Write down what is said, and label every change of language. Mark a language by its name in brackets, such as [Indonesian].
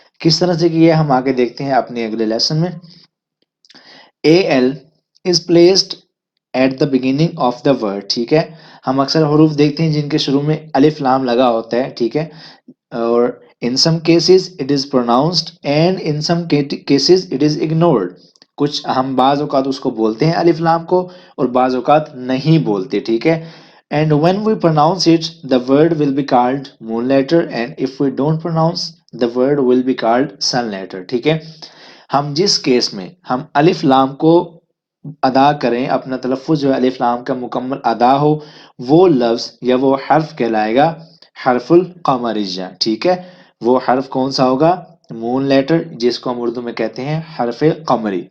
[Hindi] किस तरह से किया हम आगे देखते हैं अपने अगले लेसन में। [English] A L is placed at the beginning of the word. [Hindi] ठीक है, हम अक्सर हरूफ देखते हैं जिनके शुरू में अलिफ लाम लगा होता है। [English] ठीक है, और in some cases it is pronounced and in some cases it is ignored. [Hindi] कुछ हम बाज़ औक़ात उसको बोलते हैं अलिफ लाम को, और बाज़ औक़ात नहीं बोलते। [English] ठीक है, and when we pronounce it the word will be called moon letter, and if we don't pronounce the word will be called sun letter। [Hindi] ठीक है, हम जिस केस में हम अलिफ लाम को अदा करें, अपना तलफ़ुज़ जो है अलिफ लाम का मुकम्मल अदा हो, वो लफ्ज़ या वो हर्फ कहलाएगा हरफुल कमरिया। ठीक है, वो हर्फ कौन सा होगा, मून लेटर, जिसको हम उर्दू में कहते हैं हरफ कमरी।